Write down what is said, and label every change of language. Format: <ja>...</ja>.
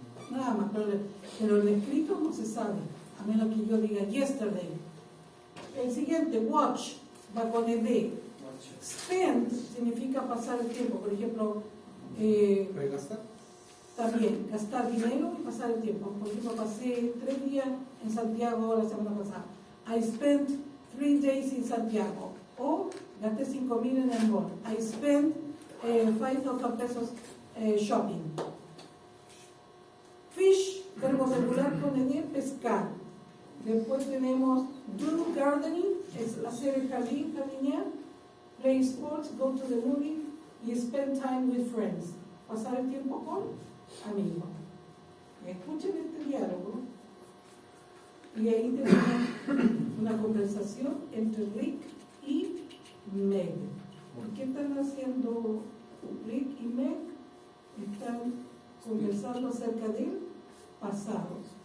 <es>Nada más, pero el escrito no se sabe, a menos que yo diga yesterday. El siguiente, watch, va con ED. Spend significa pasar el tiempo, por ejemplo, ¿Gastar? también gastar dinero y pasar el tiempo. Por ejemplo, pasé 3 días en Santiago la semana pasada.</es> <en>I spent 3 days in Santiago.</en> <es>O gasté 5,000 en el mall.</es> <en>I spent 5,000 pesos shopping.</en> <es>Fish, verbo regular con ED, pescar. Después tenemos do gardening, es hacer el jardín, jardinear.</es> <en>Play sports, go to the movie y spend time with friends.</en> <es>Pasar el tiempo con amigos. Escuchen este diálogo y ahí tenemos una conversación entre Rick y Meg. ¿Por qué están haciendo Rick y Meg? Están conversando acerca del pasado.</es>